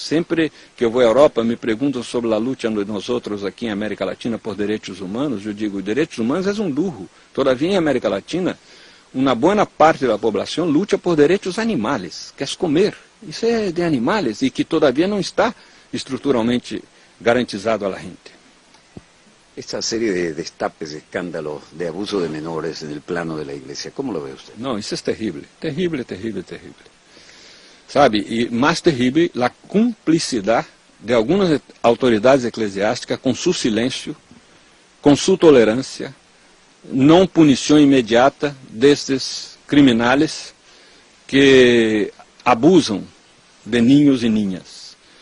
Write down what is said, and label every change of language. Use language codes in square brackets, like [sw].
[pt] Sempre que eu vou à Europa, me perguntam sobre a luta de nós outros aqui em América Latina por direitos humanos, eu digo, direitos humanos é um lujo. Todavia, em América Latina, uma boa parte da população luta por direitos animais, quer comer. Isso é de animais e que todavia não está estruturalmente garantizado à gente. [es] Esta serie de destapes, escándalos de abuso de menores en el plano de la iglesia, ¿cómo lo ve usted? [pt] Não, isso é terrível, terrível, terrível, terrível. Sabe, e mais terrível, a cumplicidade de algumas autoridades eclesiásticas com seu silêncio, com sua tolerância, não punição imediata destes criminais que abusam de ninhos e ninhas.